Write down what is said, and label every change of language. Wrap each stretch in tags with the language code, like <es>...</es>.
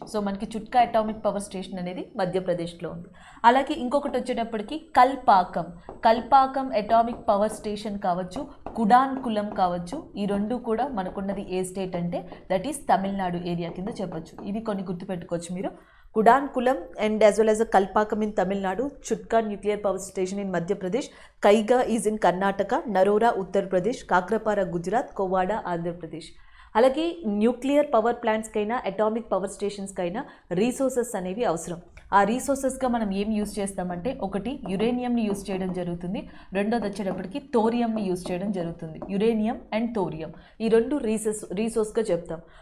<te>So మనకి Chutka atomic power station అనేది మధ్యప్రదేశ్లో ఉంది. అలాగే ఇంకొకటి వచ్చేటప్పటికి కల్పాకం అటామిక్ పవర్ స్టేషన్ కావచ్చు, కుడాన్కులం కావచ్చు, ఈ రెండు కూడా మనకున్నది ఏ స్టేట్ అంటే దట్ ఈస్ తమిళనాడు ఏరియా కింద చెప్పొచ్చు. ఇవి కొన్ని గుర్తుపెట్టుకోవచ్చు మీరు.</te> <en>Kudankulam and as well as a Kalpakam in Tamil Nadu, Chutka nuclear power station in Madhya Pradesh, Kaiga is in Karnataka, Narora Uttar Pradesh, Kakrapara Gujarat, Kovada Andhra Pradesh.</en> <te>అలాగే nuclear power ప్లాంట్స్కైనా atomic power స్టేషన్స్కైనా resources అనేవి అవసరం. ఆ రీసోర్సెస్గా మనం ఏం use చేస్తామంటే ఒకటి యురేనియంని use చేయడం జరుగుతుంది, రెండోది వచ్చేటప్పటికి థోరియంని యూజ్ చేయడం జరుగుతుంది. యురేనియం అండ్ థోరియం ఈ రెండు రీసోర్స్గా చెప్తాం.</te>